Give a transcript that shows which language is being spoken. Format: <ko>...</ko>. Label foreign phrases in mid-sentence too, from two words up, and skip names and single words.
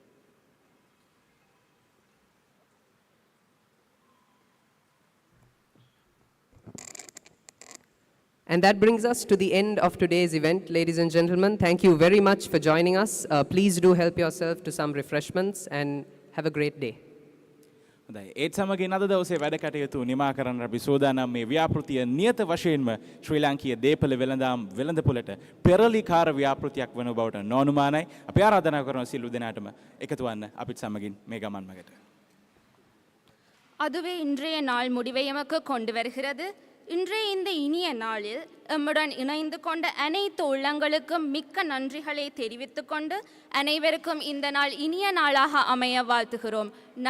<en>And that brings us to the end of today's event, ladies and gentlemen. Thank you very much for joining us. Please do help yourself to some refreshments and have a great day.</en> <si>හොඳයි. ඒත් සමගින් අද දවසේ වැඩ කටයුතු නිමා කරන්න අපි සූදානම්. මේ ව්‍යාපෘතිය නියත වශයෙන්ම ශ්‍රී ලාංකීය දේපළ වෙළඳාම් වෙළඳපොළට පෙරලිකාර ව්‍යාපෘතියක් වන බවට නොඅනුමානයි. අපි ආරාධනා කරනවා සියලු දෙනාටම එකතු වන්න අපිත් සමගින් මේ ගමන් මගට.</si> <ta>அதுவே இன்றைய நாள் முடிவை எமக்கு கொண்டு வருகிறது. இன்றைய இந்த இனிய நாளில் எம்முடன் இணைந்து கொண்ட அனைத்து உள்ளங்களுக்கும் மிக்க நன்றிகளை தெரிவித்துக் கொண்டு அனைவருக்கும் இந்த நாள் இனிய நாளாக அமைய வாழ்த்துகிறோம்.</ta>